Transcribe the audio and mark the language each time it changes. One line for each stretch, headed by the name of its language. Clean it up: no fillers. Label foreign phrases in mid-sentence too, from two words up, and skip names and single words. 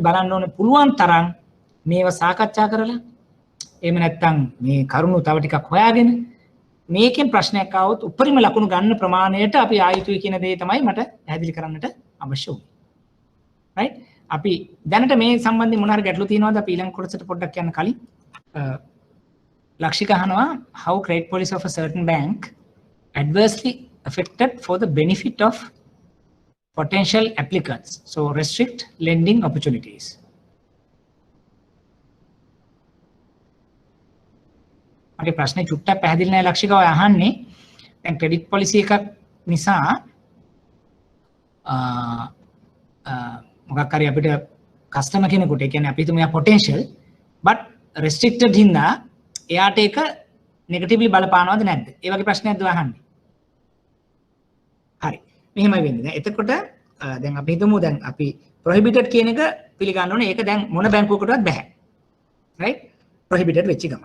Sinhala: අපි බලන්න ඕනේ පුළුවන් තරම් මේව සාකච්ඡා කරලා එහෙම නැත්නම් මේ කරුණු තව ටිකක් හොයාගෙන මේකෙන් ප්‍රශ්නයක් ආවොත් උපරිම ලකුණු ගන්න ප්‍රමාණයට අපි ආයුතුයි කියන දේ තමයි මට පැහැදිලි කරන්නට අවශ්‍ය වුනේ. right අපි දැනට මේ සම්බන්ධයෙන් මොන හරි ගැටලු තියෙනවද අපි ඊළඟ කොටසට පොඩ්ඩක් යන්න කලින් ලක්ෂික අහනවා
English: how credit policy of a certain bank adversely affected for the benefit of potential applicants, so restrict lending opportunities.
Sinhala: මගේ ප්‍රශ්නේ චුට්ටක් පැහැදිලි නැහැ ලක්ෂික ඔය අහන්නේ දැන් ක්‍රෙඩිට් පොලිසි එකක් නිසා මොකක් හරි අපිට කස්ටමර් කෙනෙකුට ඒ කියන්නේ අපි හිතමු එයා
English: potential but restricted
Sinhala: හින්දා එයාට ඒක negatively බලපානවද නැද්ද? ඒ වගේ ප්‍රශ්නයක්ද අහන්නේ. හරි. මෙහෙමයි වෙන්නේ. දැන් එතකොට දැන් අපි හිතමු දැන් අපි prohibited කියන එක පිළිගන්න ඕනේ. ඒක දැන් මොන බැංකුවකටවත් බෑ. right? prohibited වෙච්ච ගමන්.